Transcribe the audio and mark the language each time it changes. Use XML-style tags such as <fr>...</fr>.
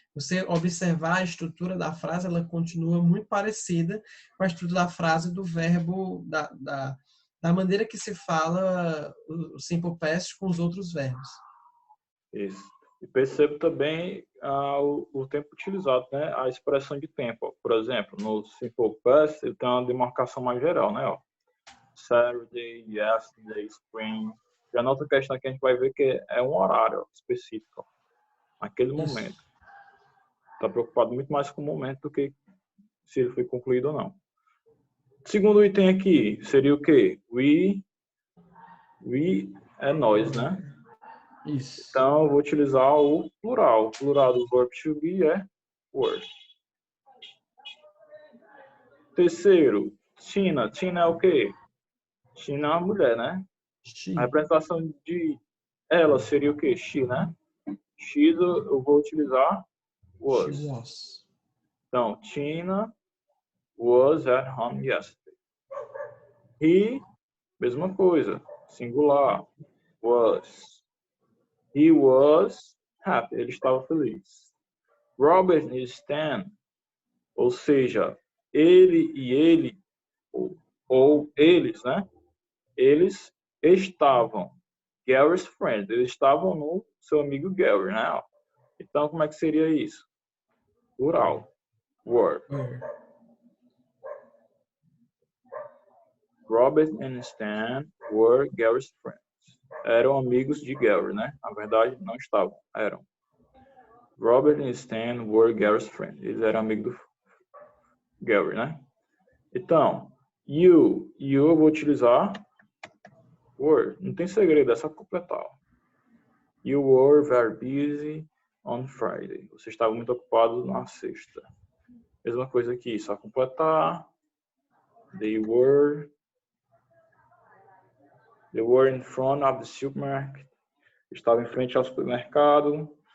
<pt>Você observar a estrutura da frase, ela continua muito parecida com a estrutura da frase do verbo, da maneira que se fala o simple past com os outros verbos. Isso. E percebo também o tempo utilizado, né? A expressão de tempo. Por exemplo, no simple past, ele tem uma demarcação mais geral, né? Ó.</pt> <en>Saturday, yesterday, spring.</en> <pt>Já na outra questão aqui a gente vai ver que é um horário específico, naquele momento. Está preocupado muito mais com o momento do que se ele foi concluído ou não. Segundo item aqui, seria o quê? We é nós, né? Isso. Então, eu vou utilizar o plural. O plural do verb to be é were. Terceiro, Tina. Tina é o quê? Tina é uma mulher, né?</pt> <en>She.</en> <pt>A representação de ela seria o quê? She, né? She eu vou utilizar was.</pt> <en>She was.</en> <pt>Então,</pt> <en>Tina was at home yesterday.</en> <pt>He, mesma coisa. Singular. Was.</pt> <en>He was happy.</en> <pt>Ele estava feliz. Robert e Stan, ou seja, ele e ele, ou eles, né? Eles estavam. Gary's friend. Eles estavam no seu amigo Gary, né? Então, como é que seria isso? Plural. Were.</pt> <en>Robert and Stan were Gary's friends.</en> <pt>eram amigos de Gary, né? Na verdade, não estavam, eram.</pt> <en>Robert e Stan were Gary's friends.</en> <pt>Eles eram amigos do Gary, né? Então, you eu vou utilizar were. Não tem segredo, é só completar.</pt> <en>You were very busy on Friday.</en> <pt>Você estava muito ocupado na sexta. Mesma coisa aqui, só completar.</pt> <en>They were in front of the supermarket.</en> <pt>Estava em frente ao supermercado.</pt>